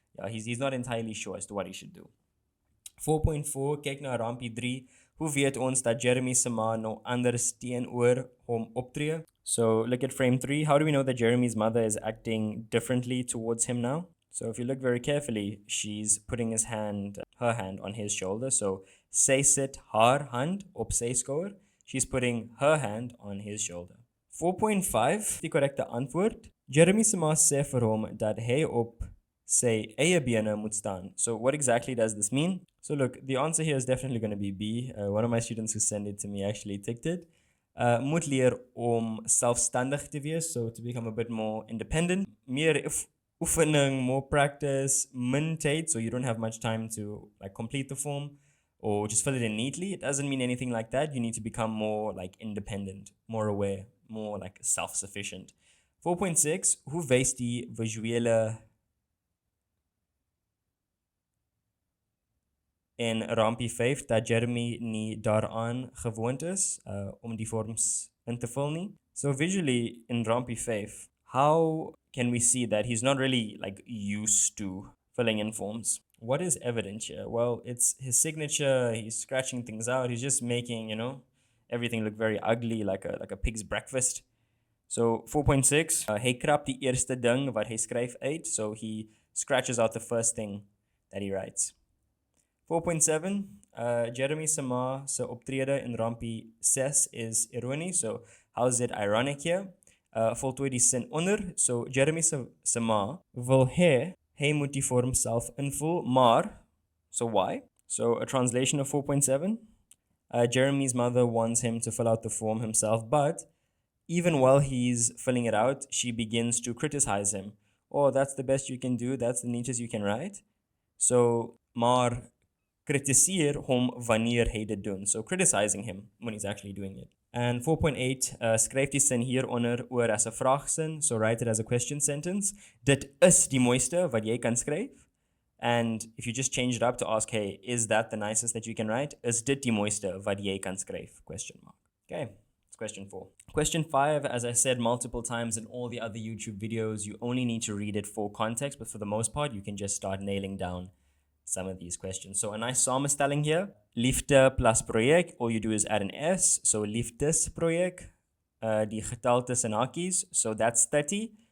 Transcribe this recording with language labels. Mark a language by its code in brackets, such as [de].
[en] He's not entirely sure as to what he should do. 4.4, [af] kyk na Rampie 3. Hoe weet ons dat Jeremy se ma nou anders teenoor hom optree? [en] So look at frame 3. How do we know that Jeremy's mother is acting differently towards him now? So if you look very carefully, she's putting her hand on his shoulder. [af] So sy sit haar hand op sy skouer. [en] She's putting her hand on his shoulder. [af] 4.5, die korrekte antwoord. Jeremy se ma sê vir hom dat hy op sy eie bene moet staan. [en] So what exactly does this mean? So look, the answer here is definitely going to be B. One of my students who sent it to me actually ticked it. [af] Moet leer om selfstandig te wees, [en] so to become a bit more independent. [af] Meer oefening, [en] more practice, [af] min tyd, [en] so you don't have much time to like complete the form or just fill it in neatly. It doesn't mean anything like that. You need to become more like independent, more aware, more like self-sufficient. [af] 4.6, hoe wys die visuele in Rampie 5 dat Jeremy nie daaraan gewoond is om die vorms in te vul nie. [en] So visually in Rampie 5, how can we see that he's not really like used to filling in forms? What is evident here? Well, it's his signature. He's scratching things out. He's just making, everything look very ugly, like a pig's breakfast. [af] So 4.6, hy krap die eerste ding wat hy skryf uit. [en] So he scratches out the first thing that he writes. [af] 4.7, Jeremy Sama se optrede in Rampie 6 is ironies. [en] So how is it ironic here? [af] Voltooi die sin onder. So Jeremy Sama wil hy moet die vorm self invul, maar, [en] so why? So a translation of 4.7, Jeremy's mother wants him to fill out the form himself, but even while he's filling it out, she begins to criticize him. Oh, that's the best you can do, that's the neatest you can write. So, [af] maar kritiseer hom wanneer hy dit doen. [en] So criticizing him when he's actually doing it. [af] And 4.8, skryf die sin hieronder oor as 'n vraagsin, [en] so write it as a question sentence. [af] Dit is die mooiste wat jy kan skryf. [en] And if you just change it up to ask, hey, is that the nicest that you can write? [af] Is dit die mooiste wat jy kan skryf? [en] Question mark. Okay, it's question 4. Question 5, as I said multiple times in all the other YouTube videos, you only need to read it for context, but for the most part, you can just start nailing down some of these questions. So a nice samenstelling here. Liefde plus projek, all you do is add an S. [af] So liefdesprojek, die getal tussen hakies. [en] So that's 30.